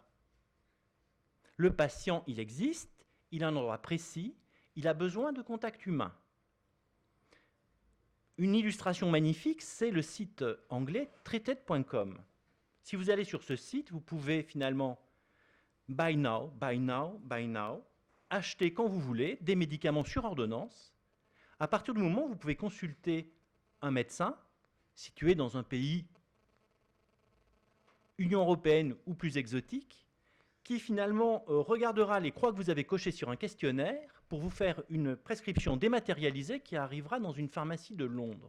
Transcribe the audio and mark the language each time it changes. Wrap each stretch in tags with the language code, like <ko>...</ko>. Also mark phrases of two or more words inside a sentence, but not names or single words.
<fr>Le patient, il existe, il a un endroit précis, il a besoin de contact humain. Une illustration magnifique, c'est le site anglais treated.com. Si vous allez sur ce site, vous pouvez finalement</fr> <en>buy now, buy now, buy now,</en> <fr>acheter quand vous voulez des médicaments sur ordonnance. À partir du moment où vous pouvez consulter un médecin situé dans un pays Union européenne ou plus exotique, qui finalement regardera les croix que vous avez cochées sur un questionnaire pour vous faire une prescription dématérialisée qui arrivera dans une pharmacie de Londres.</fr>